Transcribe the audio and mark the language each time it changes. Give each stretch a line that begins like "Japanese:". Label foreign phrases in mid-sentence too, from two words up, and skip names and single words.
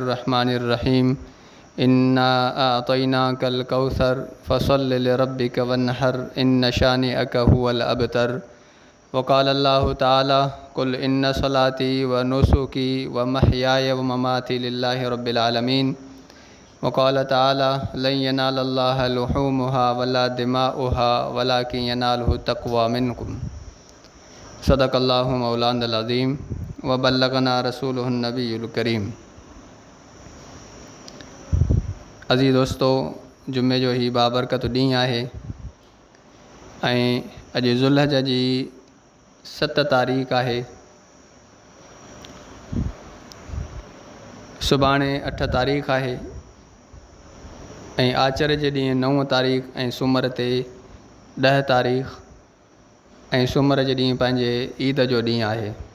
Arabic: الرحمن الرحيم إنا أعطيناك الكوثر فصل لربك وانحر إن شانئك هو الأبتر وقال الله تعالى قل إن صلاتي و نسكي و محياي و مماتي لله رب العالمين وقال تعالى لن ينال الله لحومها ولا دماؤها ولكن يناله التقوى منكم صدق الله مولانا العظيم و بلغنا رسوله النبي الكريم.
Sindhi: अज़ीज़ दोस्तों, जुम्मे जो ही बाबरकत ॾींहुं आहे ऐं अॼु ज़ुल्हज जी 7 तारीख़ आहे। सुभाणे 8 तारीख़ आहे ऐं आचर जे ॾींहुं 9 तारीख़ ऐं सूमर ते 10 तारीख़ ऐं सूमर जे ॾींहुं पंहिंजे ईद जो ॾींहुं आहे।